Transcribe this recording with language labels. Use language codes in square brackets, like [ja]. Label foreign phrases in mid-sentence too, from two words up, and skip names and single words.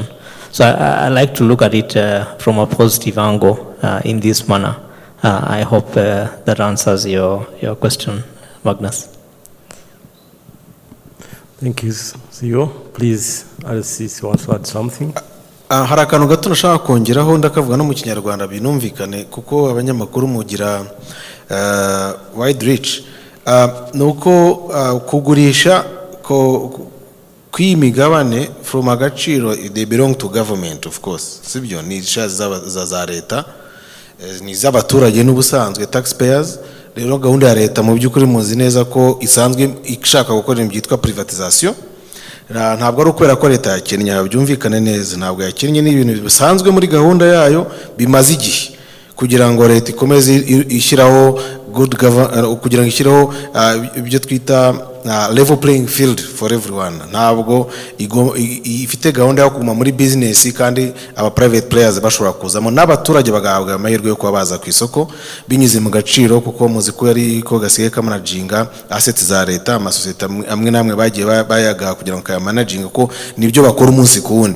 [en] So I like to look at it from a positive angle in this manner. I hope that answers your question, Magnus. Thank you, CEO. Please, RCC wants to add something. [rw] Hari akantu gato nashaka kongeraho ndakavuga no mu Kinyarwanda binumvikane kuko abanyamakuru mugira [en] wide reach. [rw] Nuko kugurisha kw'imigabane [en] from Agaciro, they belong to government, of course. [rw] Sibyo ni shares za leta, ni z'abaturage n'ubusanzwe taxpayers. Rero gahunda ya leta mu by'ukuri muzi neza ko isanzwe ishaka gukora ibintu byitwa privatization. Ntabwo ari ukwera ko leta yakennye, byumvikane neza, ntabwo yakennye, ni ibintu bisanzwe muri gahunda yayo bimaze igihe kugira ngo leta ikomeze ishyiraho kugira ngo ishyiraho ibyo twita [en] level playing field for everyone. [rw] Ntabwo ifite gahunda yo kuguma muri business kandi aba [en] private players [rw] bashobora kuzamo n'abaturage bagahabwa amahirwe yo kuba baza ku isoko binyuze mu Gaciro, kuko muzi ko yari ko gasigaye kamanaginga assets za leta, amasosiyete amwe namwe bagiye bayaga kugira ngo kayamanaginga ko nibyo bakora umunsi ku wundi.